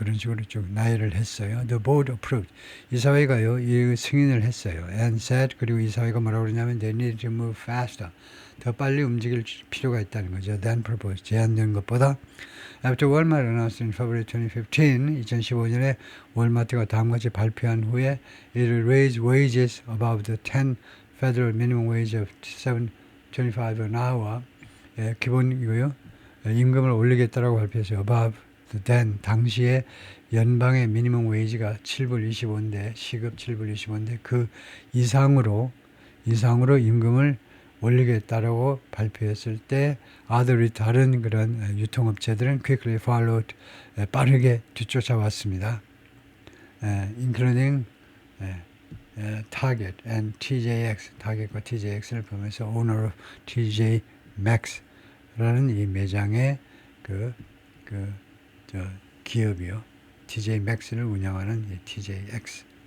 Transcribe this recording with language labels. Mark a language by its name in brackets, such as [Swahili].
[Korean] 그런 식으로 쭉 나열을 했어요. [English] The board approved. [Korean] 이사회가요, 이 승인을 했어요. And said, 그리고 이사회가 뭐라고 그러냐면 [English] they need to move faster. [Korean] 더 빨리 움직일 필요가 있다는 거죠. [English] Than proposed. [Korean] 제안된 것보다. [English] After Walmart announced in February 2015, [Korean] 2015년에 월마트가 다음같이 발표한 후에 [English] it will raise wages above the 10 federal minimum wage of $7.25 an hour. [Korean] 기본이고요. 임금을 올리겠다라고 발표했어요. above then 당시에 연방의 미니멈 웨이지가 7불 25인데 시급 7불 25인데 그 이상으로 임금을 올리겠다라고 발표했을 때 다른 그런 유통업체들은 [English] quickly followed, [Korean] 빠르게 뒤쫓아왔습니다. including Target and TJX, 타겟과 TJX를 보면서 owner of TJ Maxx라는 이 매장의 기업이요. TJ Maxx를 운영하는 TJX.